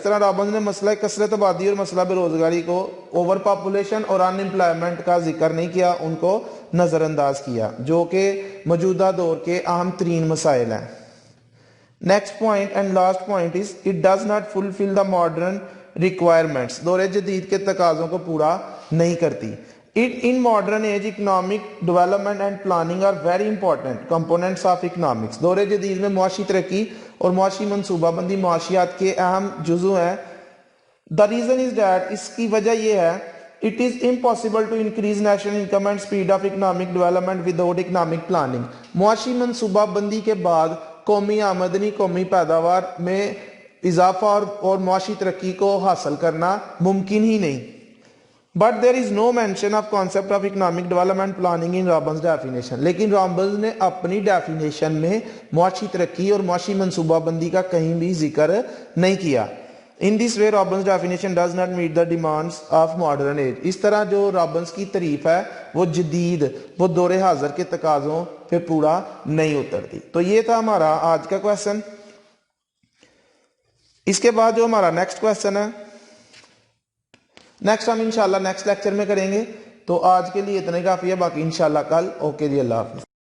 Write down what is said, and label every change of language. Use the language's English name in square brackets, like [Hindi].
[Urdu] اس طرح رابنز نے مسئلہ کثرت آبادی اور مسئلہ بے روزگاری کو اوور پاپولیشن اور ان امپلائمنٹ کا ذکر نہیں کیا، ان کو نظر انداز کیا، جو کہ موجودہ دور کے اہم ترین مسائل ہیں. [English] Next point and last point is it does not fulfil the modern requirements. [Urdu] دور جدید کے تقاضوں کو پورا نہیں کرتی. [English] In modern age economic development and planning are very important components of economics. [Urdu] دور جدید میں معاشی ترقی اور معاشی منصوبہ بندی معاشیات کے اہم جزو ہیں. [English] The reason is that [Urdu] اس کی وجہ یہ ہے [English] it is impossible to increase national income and speed of economic development without economic planning. [Urdu] معاشی منصوبہ بندی کے بعد قومی آمدنی، قومی پیداوار میں اضافہ اور معاشی ترقی کو حاصل کرنا ممکن ہی نہیں. [English] But there is no mention of concept of economic development planning in Robbins definition. [Urdu] لیکن رابنز نے اپنی ڈیفینیشن میں معاشی ترقی اور معاشی منصوبہ بندی کا کہیں بھی ذکر نہیں کیا. [English] In this way Robbins definition does not meet the demands of modern age. [Urdu] اس طرح جو رابنز کی تعریف ہے وہ جدید، وہ دور حاضر کے تقاضوں پہ پورا نہیں اترتی. تو یہ تھا ہمارا آج کا کویسچن. اس کے بعد جو ہمارا نیکسٹ کویسچن ہے، نیکسٹ ہم انشاءاللہ نیکسٹ لیکچر میں کریں گے. تو آج کے لیے اتنے کافی ہے، باقی انشاءاللہ کل. اوکے جی، اللہ حافظ.